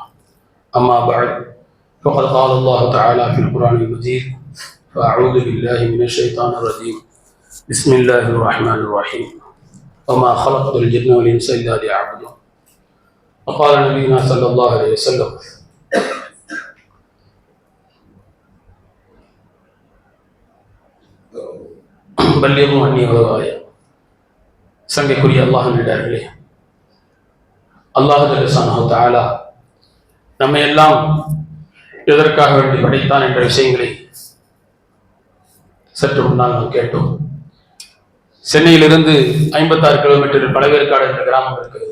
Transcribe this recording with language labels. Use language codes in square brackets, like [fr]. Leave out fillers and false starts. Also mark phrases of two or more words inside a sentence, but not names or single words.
[ar] اما بعد فقد قال الله تعالى في القرآن المجيد: فأعوذ بالله من الشيطان الرجيم بسم الله الرحمن الرحيم وما خلقت الجن والإنس إلا ليعبدون. وقال نبينا صلى الله عليه وسلم: بلغوا عني ولو آية. [ta] சங்கைக்குரிய அல்லாஹ்விடர்களே, அல்லாஹ் [ar] جل شأنه تعالى [ta] நம்மை எல்லாம் எதற்காக வேண்டி படைத்தான் என்ற விஷயங்களை சற்று முன்னால் நாம் கேட்டோம். சென்னையிலிருந்து 56 கிலோமீட்டர் பழவேற்காடு என்ற கிராமம் இருக்கிறது.